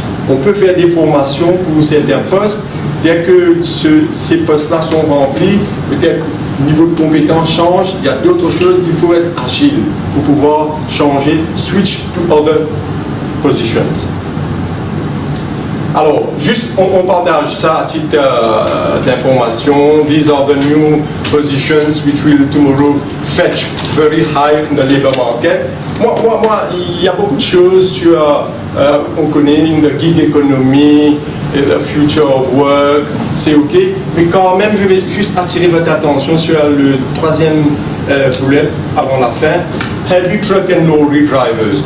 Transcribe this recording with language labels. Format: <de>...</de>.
<fr>On peut faire des formations pour certains postes. Dès que ces postes-là sont remplis, peut-être le niveau de compétence change, il y a d'autres choses, il faut être agile pour pouvoir changer,</fr> <en>switch to other positions.</en> <fr>Alors, juste, on partage ça à titre d'information.</fr> <en>These are the new positions which will tomorrow fetch very high in the labor market.</en> <fr>Moi, il y a beaucoup de choses sur, on connaît</fr> <en>the gig economy, the future of work,</en> <fr>c'est ok. Mais quand même, je vais juste attirer votre attention sur le troisième bullet avant la fin.</fr> <en>Heavy truck and lorry drivers.</en>